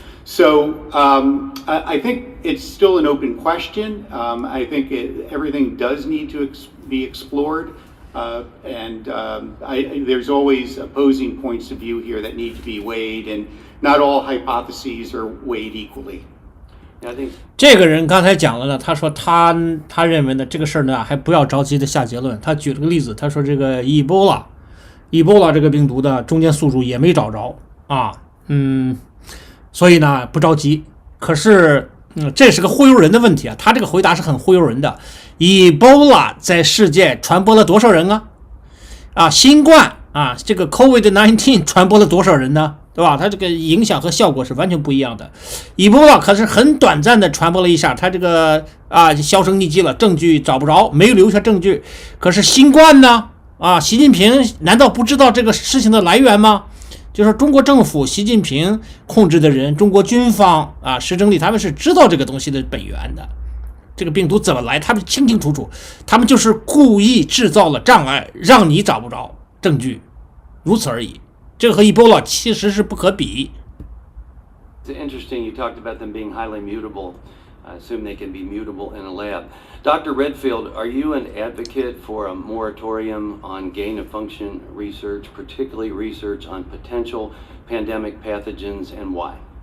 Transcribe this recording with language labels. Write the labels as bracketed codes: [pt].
[en] So I think it's still an open question. I think everything does need to be explored. There's always opposing points of view here that need to be weighed, and not all hypotheses are weighed equally. [zh] 这个人刚才讲了呢，他说他认为呢这个事儿呢还不要着急的下结论。他举了个例子，他说这个伊波拉这个病毒的中间宿主也没找着啊，所以呢不着急。可是这是个忽悠人的问题啊，他这个回答是很忽悠人的。伊波拉在世界传播了多少人啊？新冠啊，这个 COVID-19 传播了多少人呢？对吧？它这个影响和效果是完全不一样的。伊波拉可是很短暂的传播了一下，它这个销声匿迹了，证据找不着，没有留下证据。可是新冠呢？习近平难道不知道这个事情的来源吗？就是中国政府、习近平控制的人、中国军方石正丽他们是知道这个东西的本源的。这个病毒怎么来，他们清清楚楚，他们就是故意制造了障碍，让你找不着证据，如此而已。这个和 Ebola 其实是不可比。 [en] It's interesting you talked about them being highly mutable. I assume they can be mutable in a lab. Dr. Redfield, are you an advocate for a moratorium on gain-of-function research, particularly research on potential pandemic pathogens, and why?